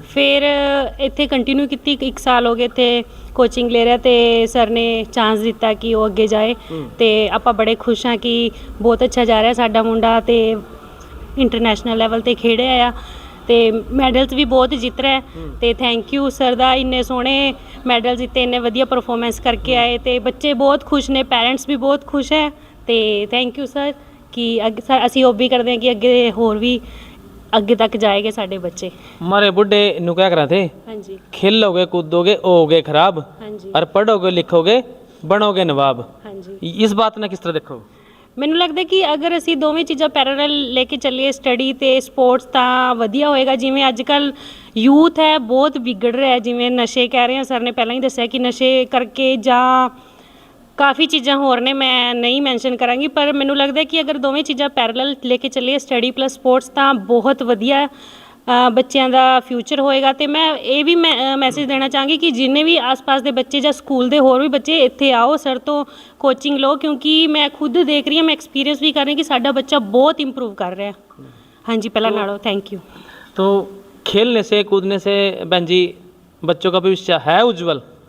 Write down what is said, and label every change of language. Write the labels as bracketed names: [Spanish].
[Punjabi] ਫਿਰ ਇੱਥੇ ਕੰਟੀਨਿਊ ਕੀਤੀ, 1 ਸਾਲ ਹੋ ਗਏ ਇੱਥੇ ਕੋਚਿੰਗ ਲੈ ਰਿਹਾ ਤੇ ਸਰ ਨੇ ਚਾਂਸ ਦਿੱਤਾ ਕਿ ਉਹ ਅੱਗੇ ਜਾਏ ਤੇ ਆਪਾਂ ਬੜੇ ਖੁਸ਼ ਹਾਂ ਕਿ ਬਹੁਤ ਅੱਛਾ ਜਾ ਰਿਹਾ ਸਾਡਾ ਮੁੰਡਾ ਤੇ ਇੰਟਰਨੈਸ਼ਨਲ ਲੈਵਲ ਤੇ ਖੇਡਿਆ ਆ ਤੇ ਮੈਡਲਸ ਵੀ ਬਹੁਤ ਜਿੱਤ ਰਿਹਾ ਤੇ ਥੈਂਕ ਯੂ ਸਰ ਦਾ, ਇੰਨੇ ਸੋਹਣੇ ਮੈਡਲ ਜਿੱਤੇ, ਇੰਨੇ ਵਧੀਆ ਪਰਫਾਰਮੈਂਸ ਕਰਕੇ ਆਏ ਤੇ ਬੱਚੇ ਬਹੁਤ ਖੁਸ਼ ਨੇ, ਪੈਰੈਂਟਸ ਵੀ ਬਹੁਤ ਖੁਸ਼ ਹੈ ਤੇ ਥੈਂਕ ਯੂ ਸਰ कि ਅਸੀਂ ਉਹ ਵੀ ਕਰਦੇ ਹਾਂ ਕਿ ਅੱਗੇ ਹੋਰ ਵੀ ਅੱਗੇ ਤੱਕ ਜਾਏਗੇ ਸਾਡੇ ਬੱਚੇ। [Hindi] हमारे बुढ़े नु क्या करा थे, हाँ जी खेलोगे कूदोगे होगे खराब, हाँ जी और पढ़ोगे लिखोगे बनोगे नवाब। हाँ जी। इस बात ने किस तरह देखो? [Punjabi] ਮੈਨੂੰ ਲੱਗਦਾ ਕਿ ਅਗਰ ਅਸੀਂ ਦੋਵੇਂ ਚੀਜ਼ਾਂ ਪੈਰਲਲ ਲੈ ਕੇ ਚੱਲੀਏ, ਸਟੱਡੀ ਤੇ ਸਪੋਰਟਸ, ਤਾਂ ਵਧੀਆ ਹੋਏਗਾ। ਜਿਵੇਂ ਅੱਜ ਕੱਲ੍ਹ ਯੂਥ ਹੈ ਬਹੁਤ ਵਿਗੜ ਰਿਹਾ, ਜਿਵੇਂ ਨਸ਼ੇ ਕਹਿ ਰਹੇ ਹਾਂ, ਸਰ ਨੇ ਪਹਿਲਾਂ ਹੀ ਦੱਸਿਆ ਕਿ ਨਸ਼ੇ ਕਰਕੇ ਜਾਂ ਕਾਫੀ ਚੀਜ਼ਾਂ ਹੋਰ ਨੇ, ਮੈਂ ਨਹੀਂ ਮੈਂਸ਼ਨ ਕਰਾਂਗੀ, ਪਰ ਮੈਨੂੰ ਲੱਗਦਾ ਕਿ ਅਗਰ ਦੋਵੇਂ ਚੀਜ਼ਾਂ ਪੈਰਲਲ ਲੈ ਕੇ ਚੱਲੀਏ, ਸਟੱਡੀ ਪਲੱਸ ਸਪੋਰਟਸ, ਤਾਂ ਬਹੁਤ ਵਧੀਆ ਬੱਚਿਆਂ ਦਾ ਫਿਊਚਰ ਹੋਏਗਾ। ਤੇ ਮੈਂ ਇਹ ਵੀ ਮੈਸੇਜ ਦੇਣਾ ਚਾਹਾਂਗੀ ਕਿ ਜਿੰਨੇ ਵੀ ਆਸ-ਪਾਸ ਦੇ ਬੱਚੇ ਜਾਂ ਸਕੂਲ ਦੇ ਹੋਰ ਵੀ ਬੱਚੇ ਇੱਥੇ ਆਓ, ਸਰ ਤੋਂ ਕੋਚਿੰਗ ਲਓ, ਕਿਉਂਕਿ ਮੈਂ ਖੁਦ ਦੇਖ ਰਹੀ ਹਾਂ, ਮੈਂ ਐਕਸਪੀਰੀਅੰਸ ਵੀ ਕਰ ਰਹੀ ਹਾਂ ਕਿ ਸਾਡਾ ਬੱਚਾ ਬਹੁਤ ਇੰਪਰੂਵ ਕਰ ਰਿਹਾ। ਹਾਂਜੀ, ਪਹਿਲਾਂ ਨਾਲੋਂ। Thank you. [Hindi] तो खेलने से कूदने से बहन जी बच्चों का भविष्य है उज्जवल?